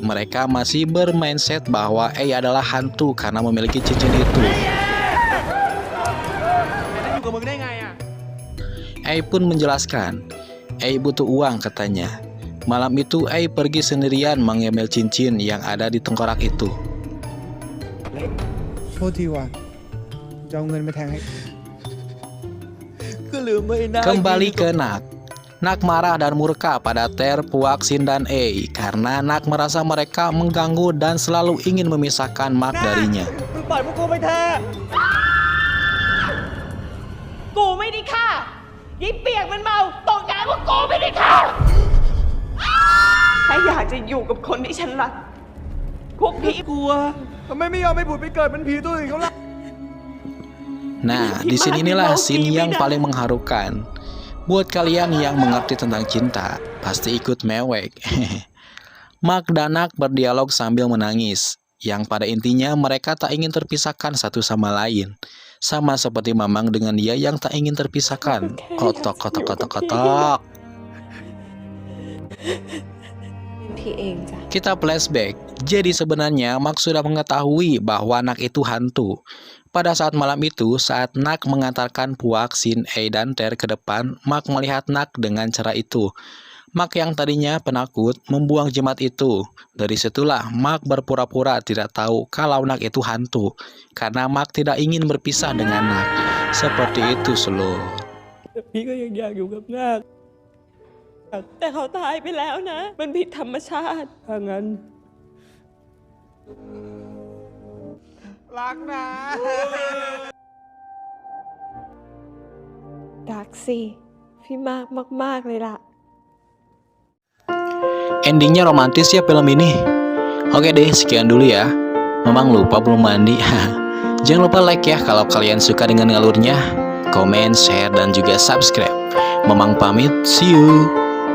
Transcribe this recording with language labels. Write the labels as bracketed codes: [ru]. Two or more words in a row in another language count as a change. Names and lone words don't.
[id] Mereka masih bermindset bahwa A adalah hantu karena memiliki cincin itu. A pun menjelaskan, A butuh uang katanya. Malam itu A pergi sendirian mengambil cincin yang ada di tengkorak itu. [th] โทษทีว่ะจะเอาเงินไปแทงให้ [id] Kembali ke Nak. Nak marah dan murka pada Ter, Puak, Sin, dan A karena Nak merasa mereka mengganggu dan selalu ingin memisahkan Mark darinya. [th] ปล่อยพวกกูไปเถอะ กูไม่ได้ฆ่ายิ่เปียกมันเมาตกใจว่ากูไม่ได้ฆ่าถ้าอยากจะอยู่กับคนที่ฉันรักพวกพี่ กลัวทำไมไม่ยอมไปผุดไปเกิดเป็นผีตัวอื่นเขาล่ะ [id] Nah, di sinilah scene yang paling mengharukan. Buat kalian yang mengerti tentang cinta, pasti ikut mewek. Mark dan Nak berdialog sambil menangis, yang pada intinya mereka tak ingin terpisahkan satu sama lain. Sama seperti Mamang dengan dia yang tak ingin terpisahkan. Kotok, kotok, kotok, kotok. [th] พี่เองจ้ะ [id] Kita flashback. Jadi sebenarnya Mark sudah mengetahui bahwa Nak itu hantu. Pada saat malam itu, saat Nak mengantarkan Puak, Sin, A, dan Ter ke depan, Mark melihat Nak dengan cara itu. Mark yang tadinya penakut membuang jimat itu. Dari situlah Mark berpura-pura tidak tahu kalau Nak itu hantu, karena Mark tidak ingin berpisah dengan Nak. Seperti itu, Slow. [th] พี่ก็ยังอยากอยู่กับนาคแต่เขาตายไปแล้วนะ มันผิดธรรมชาติถ้างั้น รักนะ รักสิพี่มากมากๆเลยล่ะ [id] endingnya romantis ya film ini. Oke deh, sekian dulu ya. Memang lupa belum mandi. Jangan lupa like ya kalau kalian suka dengan alurnya. Komen, share, dan juga subscribe. Memang pamit, [en] see you.